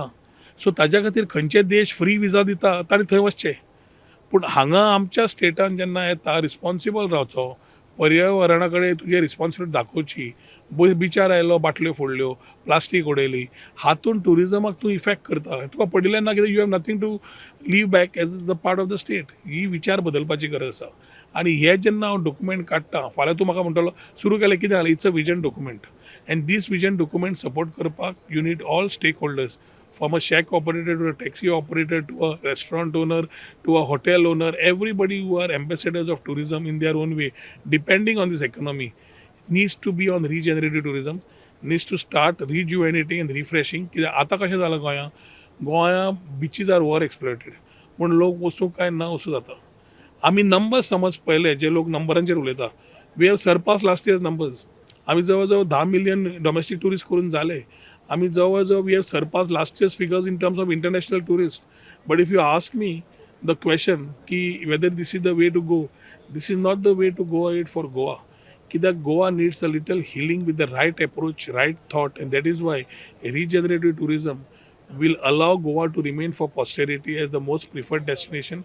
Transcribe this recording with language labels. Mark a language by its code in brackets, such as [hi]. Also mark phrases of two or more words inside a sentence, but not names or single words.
[kok] सो ताज्या खातीर खंयचे देश [en] free visa [kok] दिता तांणी थंय वचचें. पूण हांगा आमच्या स्टेटान जेन्ना येता रिस्पॉन्सिबल रावचो, पर्यावरणा कडेन तुजी रिस्पॉन्सिबिलिटी दाखोवची. बिचार आयलो, बाटल्यो फोडल्यो, प्लास्टीक उडयली, हातूंत टुरिजमाक तूं इफेक्ट करता. तुका पडिल्लें ना कित्याक [en] you have nothing to leave back as the part of the state. [kok] ही विचार बदलपाची गरज आसा. आनी हे जेन्ना हांव डॉक्युमेंट काडटा फाल्यां तूं म्हाका म्हणटलो सुरू केलें कितें जालें [en] It's a vision document and this vision document support करपाक you need all stakeholders from a shack operator to a taxi operator to a restaurant owner to a hotel owner, everybody who are ambassadors of tourism in their own way, depending on this economy, needs to be on regenerative tourism, needs to start rejuvenating and refreshing. [kok] कित्याक आतां कशें जालां गोंया [en] beaches are over exploited [kok] पूण लोक वचूं काय ना वचूं जाता. आमी नंबर्स समज पळयले जे लोक नंबरांचेर उलयता [en] we have surpassed last year's numbers. [kok] आमी जवळ जवळ 10 मिलियन [en] domestic tourist [kok] करून जाले. आमी जवळ जवळ [en] we have surpassed last year's figures in terms of international tourist. But if you ask me the question that whether this is the way to go, this is not the way to go it for Goa. कित्याक Goa needs a little healing with the right approach, right thought, and that is why regenerative tourism will allow Goa to remain for posterity as the most preferred destination.